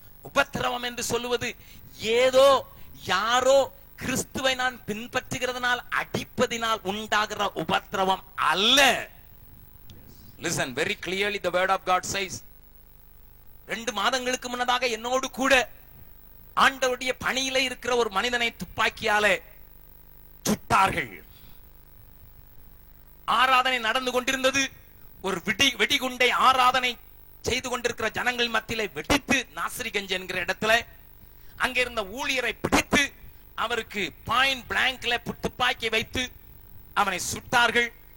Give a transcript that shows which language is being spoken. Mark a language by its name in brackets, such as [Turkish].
[Tamil] உபத்திரவம் என்று சொல்லுவது ஏதோ யாரோ கிறிஸ்துவை நான் பின்பற்றுகிறதுனால் அடிப்பதினால் உண்டாகிற உபத்திரவம் அல்ல. [English] Listen very clearly, the word of God says. [Tamil] 2 மாதங்களுக்கு முன்னதாக என்னோடு கூட ஆண்டவருடைய பணியில இருக்கிற ஒரு மனிதனை துப்பாக்கியாலே சுட்டார்கள். ஆராதனை நடந்து கொண்டிருந்தது. ஒரு வெடிகுண்டை ஆராதனை செய்து கொண்டிருக்கிற ஜனங்கள் மத்தியிலே வெடித்து, நாசரிகஞ்ச் என்கிற இடத்துல அங்க இருந்த ஊழியரை பிடித்து அவருக்கு பாயிண்ட் பிளாங்க்ல துப்பாக்கி வைத்து அவனை சுட்டார்கள்.